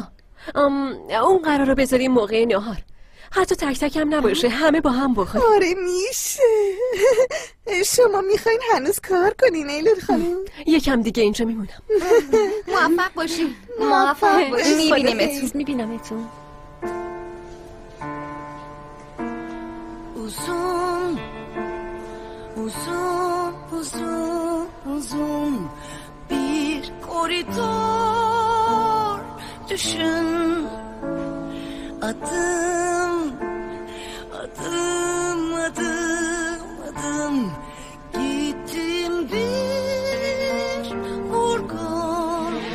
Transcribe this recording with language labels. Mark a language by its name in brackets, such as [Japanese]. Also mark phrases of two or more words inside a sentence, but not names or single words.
[Persian] اون قرار رو بذاریم موقع نهار. حتی تک تک هم نباشه، همه با هم بخوریم. آره میشه. شما میخواین هنوز کار کنین ایلول خانم؟ یکم دیگه اینجا میمونم. موفق باشین. موفق باشین. میبینمتون. [Turkish] Uzun bir koridor düşün. Adım gittim bir vurgun